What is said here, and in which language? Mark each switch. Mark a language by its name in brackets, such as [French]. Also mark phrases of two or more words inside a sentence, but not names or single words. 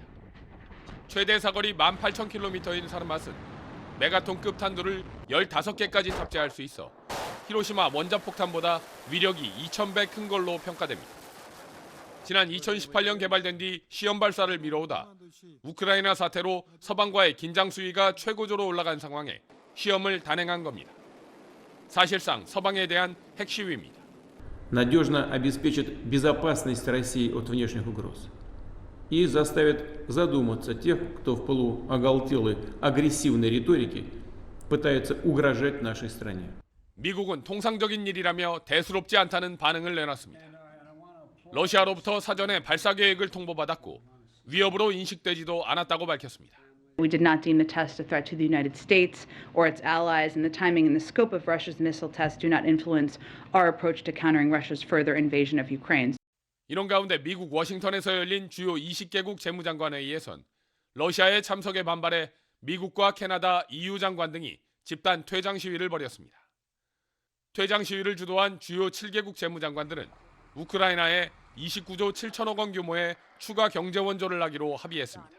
[Korean] 최대 사거리 18,000km인 사르맛은 메가톤급 탄두를 15개까지 탑재할 수 있어 히로시마 원자폭탄보다 위력이 2,000배 큰 걸로 평가됩니다. 지난 2018년 개발된 뒤 시험 발사를 미뤄오다 우크라이나 사태로 서방과의 긴장 수위가 최고조로 올라간 상황에 시험을 단행한 겁니다. 사실상 서방에 대한 핵 시위입니다. [Russian] Надежно обеспечит безопасность России от внешних угроз и заставит задуматься тех, кто в полуоголтелой агрессивной риторике пытается угрожать нашей стране. [Korean] 미국은 통상적인 일이라며 대수롭지 않다는 반응을 내놨습니다. 러시아로부터 사전에 발사 계획을 통보받았고 위협으로 인식되지도 않았다고 밝혔습니다. [English] We did not deem the test a threat to the United States or its allies, and the timing and the scope of Russia's missile tests do not influence our approach to countering Russia's further invasion of Ukraine. [Korean] 이런 가운데 미국 워싱턴에서 열린 주요 20개국 재무장관회의에선 러시아의 참석에 반발해 미국과 캐나다, EU 장관 등이 집단 퇴장 시위를 벌였습니다. 퇴장 시위를 주도한 주요 7개국 재무장관들은 우크라이나에 29조 7천억 원 규모의 추가 경제 원조를 하기로 합의했습니다.